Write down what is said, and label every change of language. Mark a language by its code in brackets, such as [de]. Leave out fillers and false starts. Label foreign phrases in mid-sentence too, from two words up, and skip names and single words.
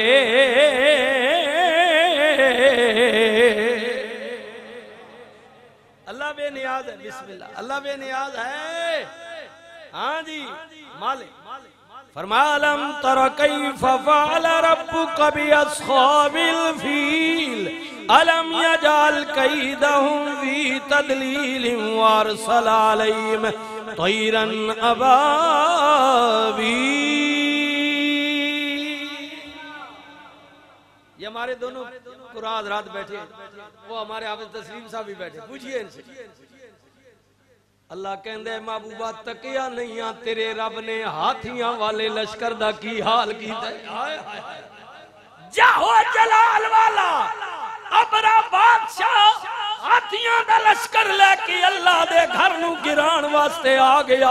[ur] اللہ بے نیاز ہے، بسم اللہ، اللہ بے نیاز ہے. ہاں جی مالک [ar] فرما ألم تر كيف فعل ربك بأصحاب الفيل ألم يجعل كيدهم في تضليل وأرسل عليهم طيرا أبابيل. [ur] یہ ہمارے دونوں قرآن رات بیٹھے، وہ ہمارے حافظ تسلیم صاحب بھی بیٹھے، پوچھیے ان سے. [pa] اللہ کہندے محبوبا تکیا نہیں آ تیرے رب نے ہاتھیاں والے لشکر دا کی حال کیتا. جاہ و جلال والا ابرہہ بادشاہ ہاتھیاں دا لشکر لے کے اللہ دے گھر نوں گران واسطے آ گیا.